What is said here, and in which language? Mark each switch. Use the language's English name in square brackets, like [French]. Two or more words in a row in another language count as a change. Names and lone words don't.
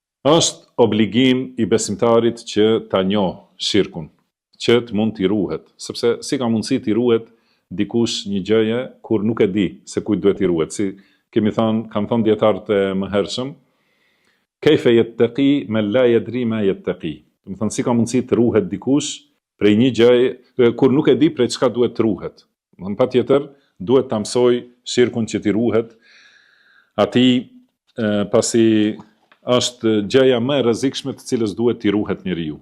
[Albanian] Është obligim i besimtarit që ta njohë shirkun, që të mund t'i ruhet, sepse si ka mundësi t'i ruhet dikush një gjëje kur nuk e di se kujt duhet t'i ruhet. Si kam thënë dietarët e mëhershëm, [Arabic] كيف يتقي من لا يدري ما يتقي. [Albanian] Do të thënë si ka mundësi të ruhet dikush prej një gjëje kur nuk e di prej çka duhet të ruhet. Do të patjetër duhet ta mësoj shirkun që t'i ruhet atij pasi është gjëja më e rrezikshme të cilës duhet t'i ruhet njeriu.